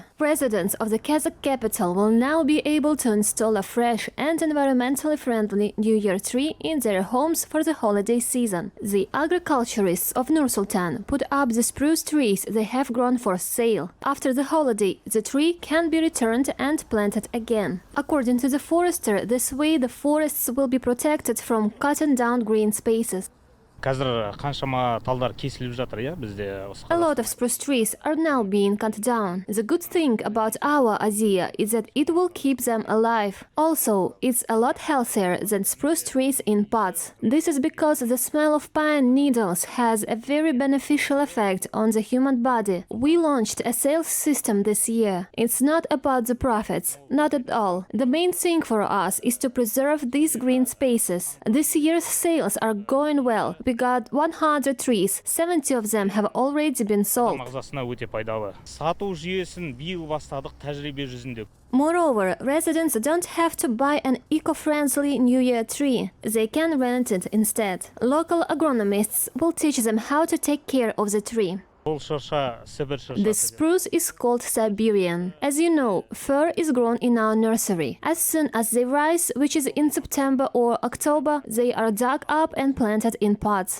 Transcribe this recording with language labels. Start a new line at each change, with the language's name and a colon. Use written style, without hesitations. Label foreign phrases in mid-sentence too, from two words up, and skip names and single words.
English: Residents of the Kazakh capital will now be able to install a fresh and environmentally friendly New Year tree in their homes for the holiday season. The agriculturists of Nur-Sultan put up the spruce trees they have grown for sale. After the holiday, the tree can be returned and planted again. According to the forester, this way the forests will be protected from cutting down green spaces.
Kazakh: Қазір қаншама талдар кесіліп жатыр, иә, бізде.
English: A lot of spruce trees are now being cut down. The good thing about our idea is that it will keep them alive. Also, it's a lot healthier than spruce trees in pots. This is because the smell of pine needles has a very beneficial effect on the human body. We launched a sales system this year. It's not about the profits, not at all. The main thing for us is to preserve these green spaces. This year's sales are going well. We got 100 trees, 70 of them have already been sold.
Kazakh: Ағзасына өте пайдалы. Сату жүйесін биыл бастадық тәжірибе жүзінде.
English: Moreover, residents don't have to buy an eco-friendly New Year tree. They can rent it instead. Local agronomists will teach them how to take care of the tree. The spruce is called Siberian. As you know, fir is grown in our nursery. As soon as they rise, which is in September or October, they are dug up and planted in pots.